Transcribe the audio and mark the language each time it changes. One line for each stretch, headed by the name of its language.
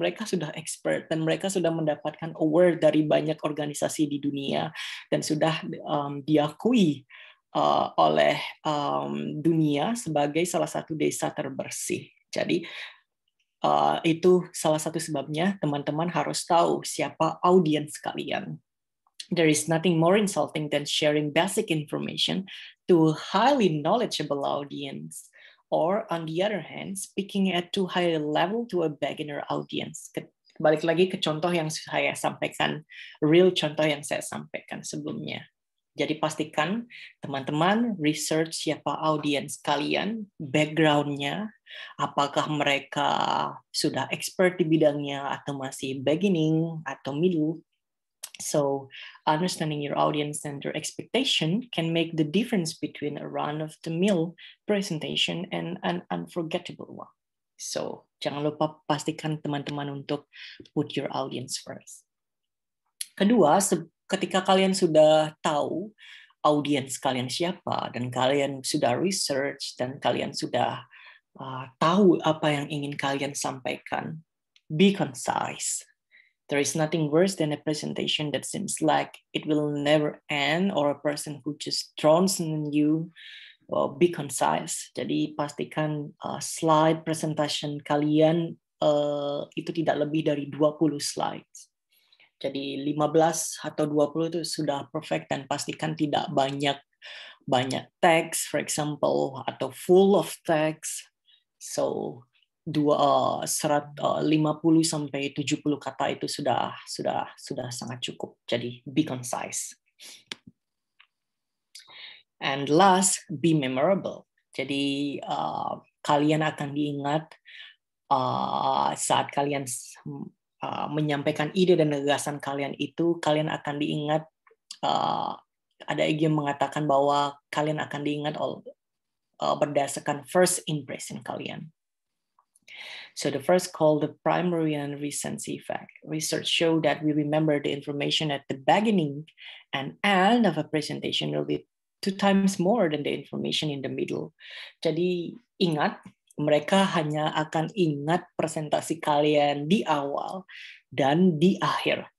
Indonesian: Mereka sudah expert dan mereka sudah mendapatkan award dari banyak organisasi di dunia dan sudah diakui oleh dunia sebagai salah satu desa terbersih. Jadi itu salah satu sebabnya teman-teman harus tahu siapa audiens kalian.
English: There is nothing more insulting than sharing basic information to a highly knowledgeable audience, or on the other hand, speaking at too high a level to a beginner audience.
Indonesian: Balik lagi ke contoh yang saya sampaikan, real contoh yang saya sampaikan sebelumnya. Jadi pastikan teman-teman research siapa audiens kalian, background-nya, apakah mereka sudah expert di bidangnya atau masih beginning atau middle.
English: So understanding your audience and their expectation can make the difference between a run-of-the-mill presentation and an unforgettable one.
Indonesian: So jangan lupa pastikan teman-teman untuk
English: put your audience first.
Indonesian: Kedua, ketika kalian sudah tahu audiens kalian siapa, dan kalian sudah research, dan kalian sudah tahu apa yang ingin kalian sampaikan,
English: be concise. There is nothing worse than a presentation that seems like it will never end, or a person who just drowns in you. Be concise.
Indonesian: Jadi pastikan slide presentation kalian itu tidak lebih dari 20 slides. Jadi 15 atau 20 itu sudah perfect, dan pastikan tidak banyak teks,
English: for example,
Indonesian: atau full of text. So 50 sampai 70 kata itu sudah sangat cukup.
English: Jadi be concise. And last, be memorable.
Indonesian: Jadi kalian akan diingat saat kalian menyampaikan ide dan gagasan kalian itu, kalian akan diingat, ada yang mengatakan bahwa kalian akan diingat berdasarkan first impression kalian.
English: So the first called the primary and recency effect. Research show that we remember the information at the beginning and end of a presentation will be 2 times more than the information in the middle.
Indonesian: Jadi ingat, mereka hanya akan ingat presentasi kalian di awal dan di akhir.